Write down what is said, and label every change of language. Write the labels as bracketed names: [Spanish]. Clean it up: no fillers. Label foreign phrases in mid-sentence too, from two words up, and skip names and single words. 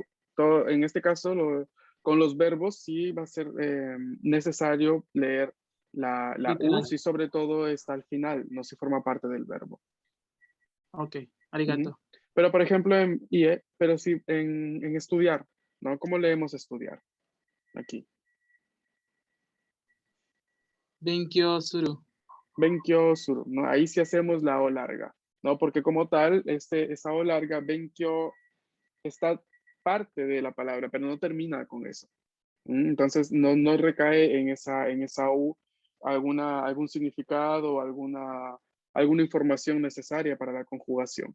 [Spanish] Todo, en este caso, con los verbos sí va a ser necesario leer la U, Literal. si sobre todo está al final, no si forma parte del verbo. Ok, Ujú. arigato. Pero, por ejemplo, en IE, pero sí en estudiar, ¿no? ¿Cómo leemos estudiar? Aquí. [Japanese] 勉強する. 勉強する, [Spanish] ¿no? Ahí sí hacemos la O larga, ¿no? Porque como tal, esa O larga, benkyo, está parte de la palabra, pero no termina con eso. Entonces, no recae en esa U algún significado o alguna información necesaria para la conjugación.